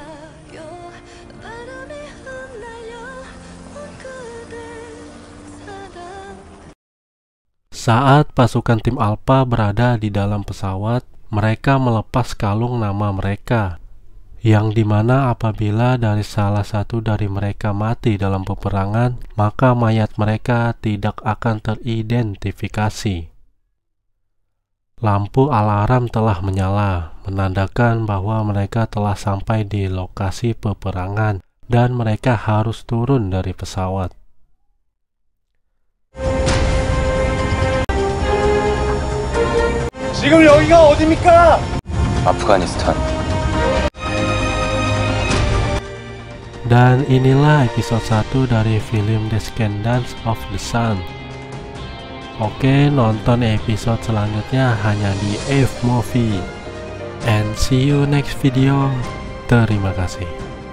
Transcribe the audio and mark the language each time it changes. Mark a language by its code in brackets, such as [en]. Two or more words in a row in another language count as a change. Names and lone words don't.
[id] Saat pasukan tim Alpha berada di dalam pesawat, mereka melepas kalung nama mereka, yang dimana apabila dari salah satu dari mereka mati dalam peperangan, maka mayat mereka tidak akan teridentifikasi. Lampu alarm telah menyala, menandakan bahwa mereka telah sampai di lokasi peperangan dan mereka harus turun dari pesawat. [ko] 지금 여기가 어디입니까? 아프가니스탄. [id] Dan inilah episode 1 dari film Descendants of the Sun. Oke, nonton episode selanjutnya hanya di F Movie. [en] And see you next video. [id] Terima kasih.